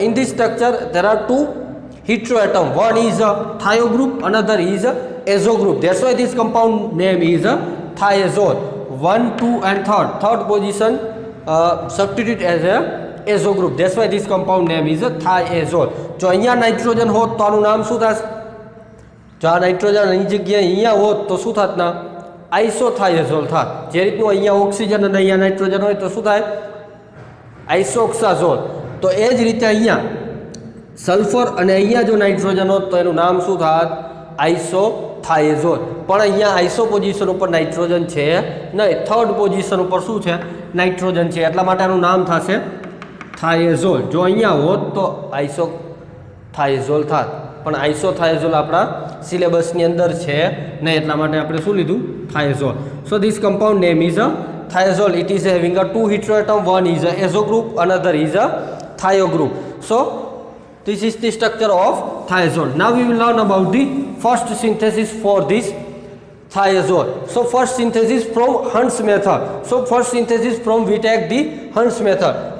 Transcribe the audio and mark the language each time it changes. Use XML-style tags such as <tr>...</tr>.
<en>In this structure there are two heteroatom. One is a thio group, another is a azo group. That's why this compound name is a thiazole. 1, 2 and third position substitute as a azo group. That's why this compound name is a thiazole.</en> <gu>જો અહીંયા nitrogen હોત તો આનું નામ શું થશે? જો આ નાઇટ્રોજન અહીં જગ્યાએ અહીંયા હોત તો શું થાત ના? આઇસોથાઇઝોલ થાત. જે રીતનું અહીંયા ઓક્સિજન અને અહીંયા નાઇટ્રોજન હોય તો શું થાય? આઇસોક્સાઝોલ. તો એ જ રીતે અહીંયા સલ્ફર અને અહીંયા જો નાઇટ્રોજન હોત તો એનું નામ શું થાત? આઇસોથાઇઝોલ. પણ અહીંયા આઇસો પોઝિશન ઉપર નાઇટ્રોજન છે નહીં, થર્ડ પોઝિશન ઉપર શું છે? નાઇટ્રોજન છે, એટલા માટે આનું નામ થશે થાઇઝોલ. જો અહીંયા હોત તો આઇસોથાઇઝોલ થાત, પણ આઇસોથાઇઝોલ આપણા સિલેબસની અંદર છે નહીં, એટલા માટે આપણે શું લીધું? થાઇઝોલ.</gu> <en>So this compound name is a thiazole. It is having a two heteroatom. One is a azo group, another is a thio group. So this is the structure of thiazole. Now we will learn about the first synthesis for this thiazole. So first synthesis from Hunt's method. So first synthesis from we take the Hunt's method.</en>